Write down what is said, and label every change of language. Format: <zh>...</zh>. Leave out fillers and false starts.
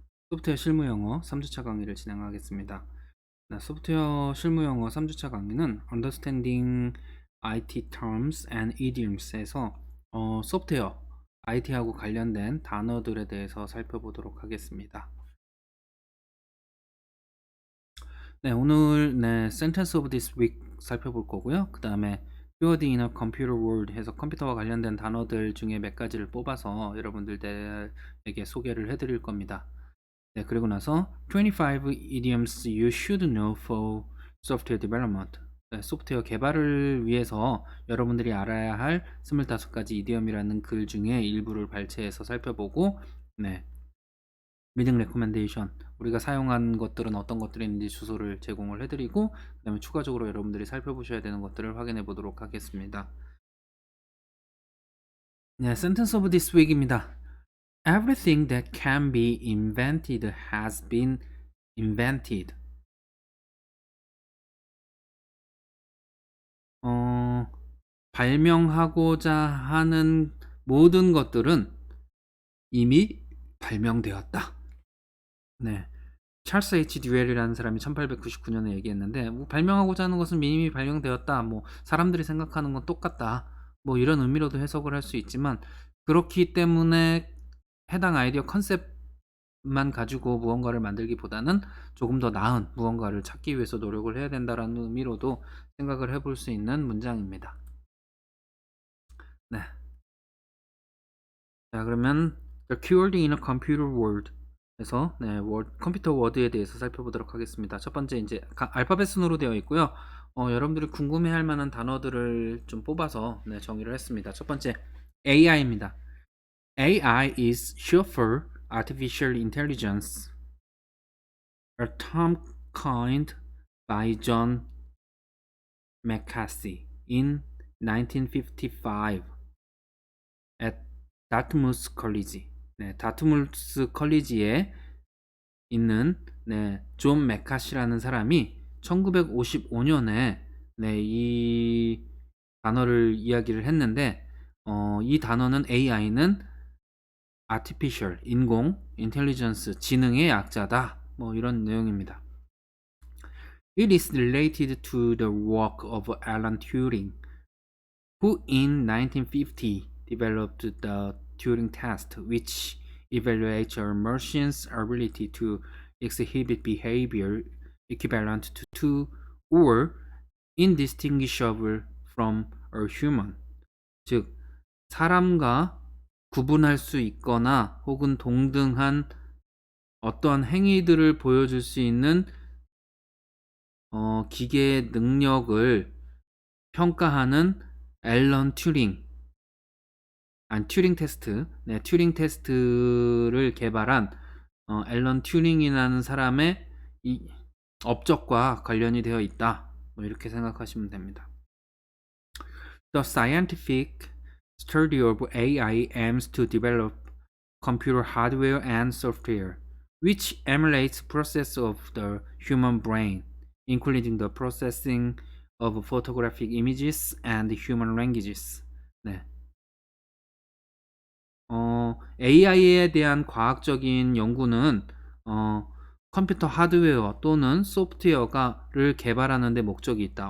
<ko>소프트웨어 실무 영어 3주차 강의를 진행하겠습니다. 네, 소프트웨어 실무 영어 3주차 강의는</ko> <en>Understanding IT Terms and Idioms</en> <ko>에서 소프트웨어, IT하고 관련된 단어들에 대해서 살펴보도록 하겠습니다. 네, 오늘</ko> <en>Sentence of this week</en> <ko>살펴볼 거고요. 그 다음에</ko> <en>Build in a Computer World</en> <ko>해서 컴퓨터와 관련된 단어들 중에 몇 가지를 뽑아서 여러분들에게 소개를 해드릴 겁니다. 네, 그리고 나서</ko> <en>25 idioms you should know for software development.</en> <ko>네, 소프트웨어 개발을 위해서 여러분들이 알아야 할 25가지 이디엄이라는 글 중에 일부를 발췌해서 살펴보고, 네, 리딩 레코멘데이션, 우리가 사용한 것들은 어떤 것들이 있는지 주소를 제공을 해드리고, 그 다음에 추가적으로 여러분들이 살펴보셔야 되는 것들을 확인해 보도록 하겠습니다. 네,</ko> <en>sentence of this week입니다. Everything that can be invented has been invented.</en> <ko>발명하고자 하는 모든 것들은 이미 발명되었다. 네. 찰스 H. 듀웰이라는 사람이 1899년에 얘기했는데, 뭐 발명하고자 하는 것은 이미 발명되었다. 뭐 사람들이 생각하는 건 똑같다. 뭐 이런 의미로도 해석을 할 수 있지만, 그렇기 때문에 해당 아이디어 컨셉만 가지고 무언가를 만들기보다는 조금 더 나은 무언가를 찾기 위해서 노력을 해야 된다라는 의미로도 생각을 해볼 수 있는 문장입니다. 네. 자, 그러면</ko> <en>The Keyword in a Computer World</en> <ko>에서 컴퓨터 워드에 대해서 살펴보도록 하겠습니다. 첫 번째 이제 알파벳 순으로 되어 있고요. 여러분들이 궁금해할 만한 단어들을 좀 뽑아서 정의를 했습니다. 첫 번째 AI입니다.</ko> <en>AI is short for Artificial Intelligence, a term coined by John McCarthy in 1955 at Dartmouth College.</en> <ko>네, 다트무스 컬리지에 있는 존 메카시라는 사람이 1955년에 이 단어를 이야기를 했는데, 이 단어는 AI는 Artificial, 인공, Intelligence, 지능의 약자다. 뭐 이런 내용입니다.</ko> <en>It is related to the work of Alan Turing, who in 1950 developed the Turing test, which evaluates a machine's ability to exhibit behavior equivalent to or indistinguishable from a human.</en> <ko>즉, 사람과 구분할 수 있거나 혹은 동등한 어떠한 행위들을 보여줄 수 있는 기계의 능력을 평가하는 앨런 튜링, 튜링 테스트, 튜링 테스트를 개발한 앨런 튜링이라는 사람의 이 업적과 관련이 되어 있다. 뭐 이렇게 생각하시면 됩니다.</ko> <en>The scientific study of AI aims to develop computer hardware and software, which emulates process of the human brain, including the processing of photographic images and human languages.</en> <ko>네. AI에 대한 과학적인 연구는 컴퓨터 하드웨어 또는 소프트웨어를 개발하는 데 목적이 있다.</ko>